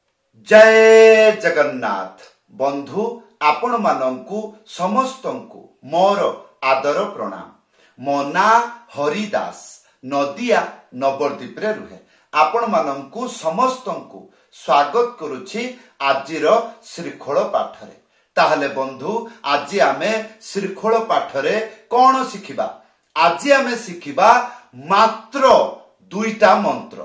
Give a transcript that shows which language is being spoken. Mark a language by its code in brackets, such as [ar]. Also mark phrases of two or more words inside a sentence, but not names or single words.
[or] ଜୟ ଜଗନ୍ନାଥ ବନ୍ଧୁ ଆପଣ ମାନଙ୍କୁ ସମସ୍ତଙ୍କୁ ମୋର ଆଦର ପ୍ରଣାମ। ମୋ ନାଁ ହରିଦାସ ନଦିଆ ନବଦ୍ୱୀପ ରେ ରହେ। ଆପଣ ମାନଙ୍କୁ ସମସ୍ତଙ୍କୁ ସ୍ୱାଗତ କରୁଛି ଆଜିର ଶ୍ରୀଖୋଲ ପାଠରେ। ତାହାଲେ ବନ୍ଧୁ ଆଜି ଆମେ ଶ୍ରୀଖୋଲ ପାଠରେ କଉଣ ଶିଖିବା? ଆଜି ଆମେ ଶିଖିବା ମାତ୍ର ଦୁଇଟା ମନ୍ତ୍ର।